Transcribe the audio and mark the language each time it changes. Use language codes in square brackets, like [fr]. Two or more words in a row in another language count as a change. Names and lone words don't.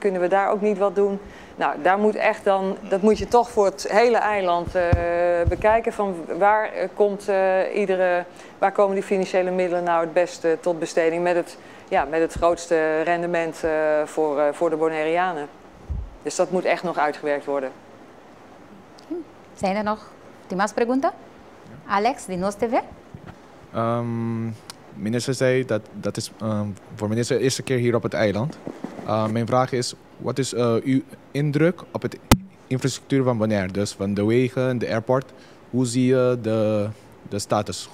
[nl] Kunnen we daar ook niet wat doen? Nou, daar moet echt dan, dat moet je toch voor het hele eiland bekijken. Van waar komen die financiële middelen nou het beste tot besteding met het grootste rendement voor de Bonaireanen. Dus dat moet echt nog uitgewerkt worden. Zijn er nog [es] más preguntas? [nl] Alex, de Nos TV. Minister zei dat is voor minister de eerste keer hier op het eiland. Mijn vraag is, wat is uw indruk op de infrastructuur van Bonaire? Dus van de wegen, de airport. Hoe zie je de status?